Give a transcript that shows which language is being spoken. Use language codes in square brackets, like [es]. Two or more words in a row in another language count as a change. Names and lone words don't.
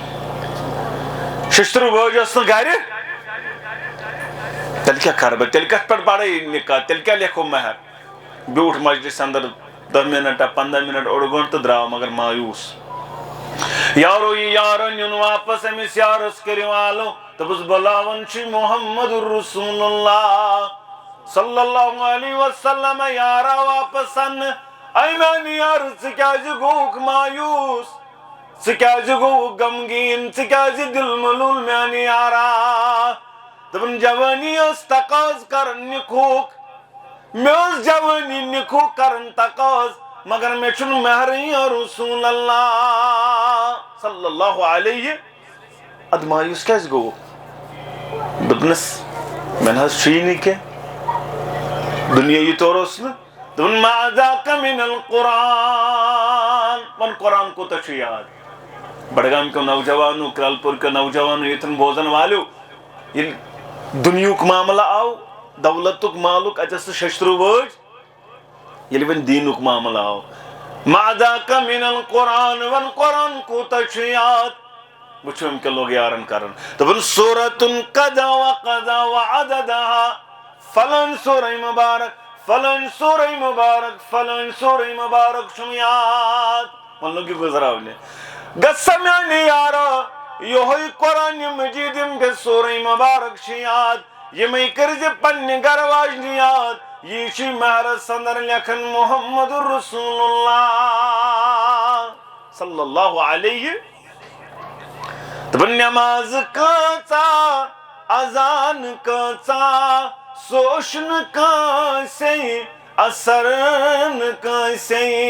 [ks] 6 وٲج ٲس نہٕ گرِ تیٚلہِ کیٛاہ کَرٕ بہٕ تیٚلہِ کَتھ پٮ۪ٹھ پَرٕ نِکاح تیٚلہِ کیٛاہ لیکھو مہر بیوٗٹھ مجلِس اندر 10 مِنٹ 15 مِنٹ اوٚڑ گٲنٛٹہٕ تہٕ درٛاو مگر مایوٗس یارو یہِ یارو نیُن واپس أمِس یارس کٔرِو والو دوٚپُس بُلاوان چھُے [ar] محمد رسول اللہ صلی اللہ علیہ وسلم [ks] یارا واپس اننہٕ اے میانہِ یارٕ ژٕ کیٛازِ گوٚوُکھ مایوٗس ژٕ کیٛازِ گوٚوُکھ غمگیٖن ژٕ کیٛازِ دِل ملوٗل میانہِ یارا دوٚپُن جوٲنی ٲس تقاض کران نِکہُک مےٚ ٲس جوٲنی نِکہُک کران تقاض مگر مےٚ چھُنہٕ مہرٕے [ar] یا رسول اللہ صلی اللہ علیہ [ks] ادٕ مایوٗس کیٛازِ گوٚوُکھ دوٚپنَس مےٚ نہ حظ چھُیی نہٕ کینٛہہ دُنیٲیی طور اوس نہٕ دوٚپُن [ar] ما ذاک من القرآن [ks] وۄنۍ قرآن کوٗتاہ چھُ یاد بڈگام کیو نوجوانو کرٛال پوٗر کیو نوجوانو ییٚتٮ۪ن بوزن والیو ییٚلہِ دُنیہُک معاملہٕ آو دولتُک مالُک اَتہِ ٲس نہٕ 6 وٲج ییٚلہِ وۄنۍ دیٖنُک معاملہٕ آو [ar] ما ذاک من القرآن [ks] وۄنۍ قرآن کوٗتاہ چھُ یاد وٕچھو أمۍ کیٛاہ لوگ یارن کران دوٚپُن سورتُن قضا [ar] وقضا وعددہا [ks] فلٲنۍ سورے مُبارک فلٲنۍ سورے مُبارک فلٲنۍ سورے مُبارک چھُم یاد وۄنۍ لوگ یہِ گُزراونہِ گژھا میانہِ یارا یِہوے قرآنہِ مجیٖد یِم مےٚ سورے مُبارک چھِ یاد یِمے کٔرزِ پننہِ گرٕ واجنہِ یاد یی چھُے مہرس اندر لیکھان [ar] محمد رسول اللہ صلی اللہ علیہ [ks] دوٚپُن نٮ۪ماز کۭژاہ اذان کۭژاہ سُہ اوس نہٕ کٲنٛسے اثر نہٕ کٲنٛسے